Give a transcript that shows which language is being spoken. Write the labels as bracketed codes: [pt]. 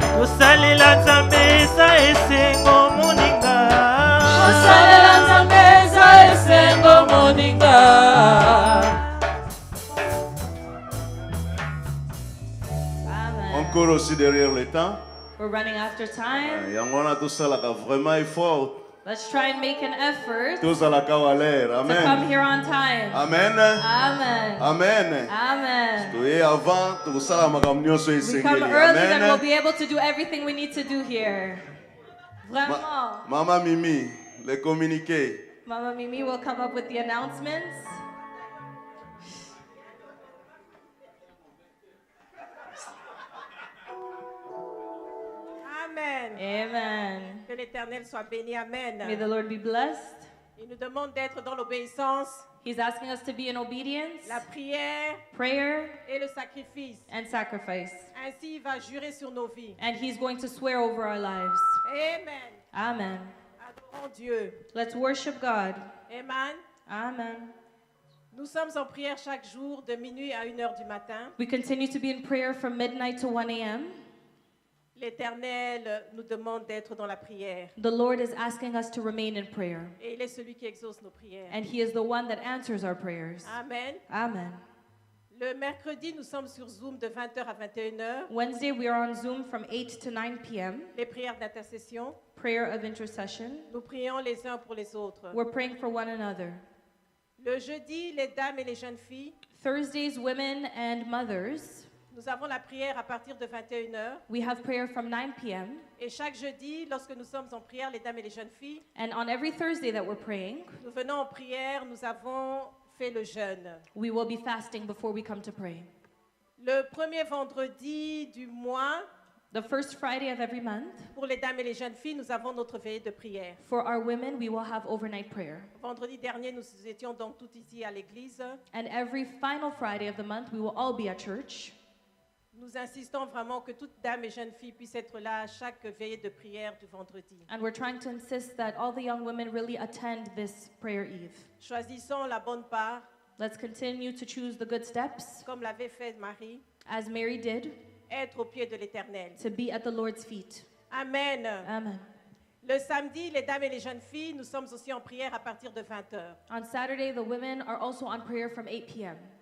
[ln] kosalela nzambe eza esengo moninga, Kosalela nzambe eza esengo moninga. [fr] Encore aussi derrière le temps. [en] We're running after time. [ln] Yango wana tosalaka [fr] vraiment effort [en] Let's try and make an effort [fr] Tous à la Kawaler. [en] to come Amen. here on time. Amen. Amen. Amen. Amen. [fr] Et avant, tout ça, ma communion soit [en] We come [ln] esengeli. [en] early, then we'll Amen. be able to do everything we need to do here. [fr] Vraiment. Maman Mimi, les communiqués. [en] Mama Mimi will come up with the announcements. Amen. Amen. [fr] Que l'Éternel soit béni. Amen. [en] May the Lord be blessed. [fr] Il nous demande d'être dans l'obéissance, [en] He's asking us to be in obedience, [fr] la prière [en] prayer, [fr] et le sacrifice. [en] and sacrifice. [fr] Ainsi, il va jurer sur nos vies. [en] And He's going to swear over our lives. Amen. Amen. [fr] Adorons Dieu. [en] Let's worship God. Amen. Amen. [fr] Nous sommes en prière chaque jour de minuit à 1h du matin. [en] We continue to be in prayer from midnight to 1 a.m. [fr] L'Éternel nous demande d'être dans la prière. [en] The Lord is asking us to remain in prayer. [fr] Et il est celui qui exauce nos prières. [en] And He is the one that answers our prayers. Amen. Amen. [fr] Le mercredi, nous sommes sur Zoom de 20h à 21h. [en] Wednesday, we are on Zoom from 8 to 9 p.m. [fr] Les prières d'intercession. [en] Prayer of intercession. [fr] Nous prions les uns pour les autres. [en] We're praying for one another. [fr] Le jeudi, les dames et les jeunes filles. [en] Thursdays, women and mothers. [fr] Nous avons la prière à partir de 21h. [en] We have prayer from 9 p.m. [fr] Et chaque jeudi, lorsque nous sommes en prière, les dames et les jeunes filles, [en] And on every Thursday that we're praying, [fr] nous venons en prière, nous avons fait le jeûne. [en] we will be fasting before we come to pray. [fr] Le premier vendredi du mois, [en] The first Friday of every month, [fr] pour les dames et les jeunes filles, nous avons notre veillée de prière. [en] for our women, we will have overnight prayer. [fr] Vendredi dernier, nous étions donc tout ici à l'église. [en] And every final Friday of the month, we will all be at church. [fr] Nous insistons vraiment que toute dame et jeune fille puisse être là à chaque veillée de prière du vendredi. [en] And we're trying to insist that all the young women really attend this prayer eve. [fr] Choisissons la bonne part, [en] Let's continue to choose the good steps, [fr] comme l'avait fait Marie, [en] as Mary did, [fr] être au pied de l'Éternel. [en] to be at the Lord's feet. Amen. Amen. [fr] Le samedi, les dames et les jeunes filles, nous sommes aussi en prière à partir de 20h. [en] On Saturday, the women are also on prayer from 8 p.m.